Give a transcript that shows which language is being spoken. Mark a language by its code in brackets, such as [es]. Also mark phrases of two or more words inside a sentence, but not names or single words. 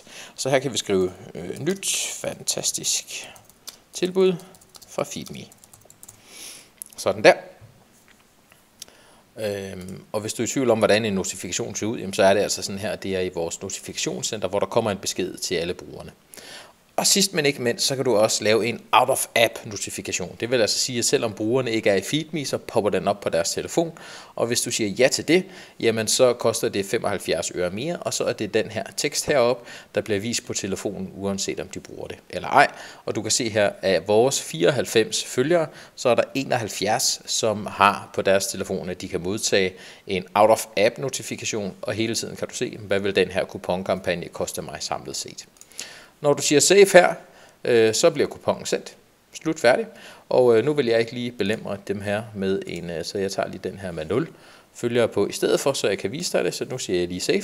[da] Så her kan vi skrive nyt, fantastisk tilbud fra Feedme. Sådan der. Og hvis du er i tvivl om, hvordan en notifikation ser ud, så er det altså sådan her, det er i vores notifikationscenter, hvor der kommer en besked til alle brugerne. Og sidst men ikke mindst, så kan du også lave en out-of-app notifikation. Det vil altså sige, at selvom brugerne ikke er i Feedme, så popper den op på deres telefon. Og hvis du siger ja til det, jamen så koster det 75 øre mere, og så er det den her tekst heroppe, der bliver vist på telefonen, uanset om de bruger det eller ej. Og du kan se her, at vores 94 følgere, så er der 71, som har på deres telefon, at de kan modtage en out-of-app notifikation, og hele tiden kan du se, hvad vil den her kuponkampagne koste mig samlet set. Når du siger save her, så bliver kuponen sendt. Slut færdig. Og nu vil jeg ikke lige belemre dem her med en, så jeg tager lige den her med 0 følgere på i stedet for, så jeg kan vise dig det. Så nu siger jeg lige save.